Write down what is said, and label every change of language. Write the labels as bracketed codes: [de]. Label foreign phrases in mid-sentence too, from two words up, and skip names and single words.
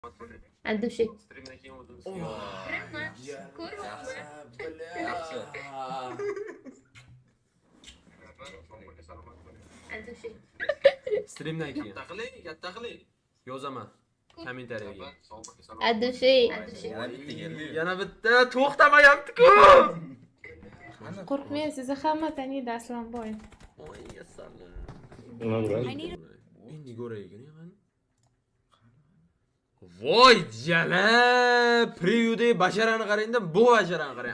[ru] От души. От души. [uz] Streamdan keyin. Katta qiling. Yozaman. Kommentariyaga. [ru] От души. [uz] Yana bitta to'xtamayapti-ku. Qo'rqmang, sizni hamma taniydi Aslonboy. Voy yasallam. Endi ko'raylik qani. Voy jala! Previewda basharani qarang-da, bu basharani qarang.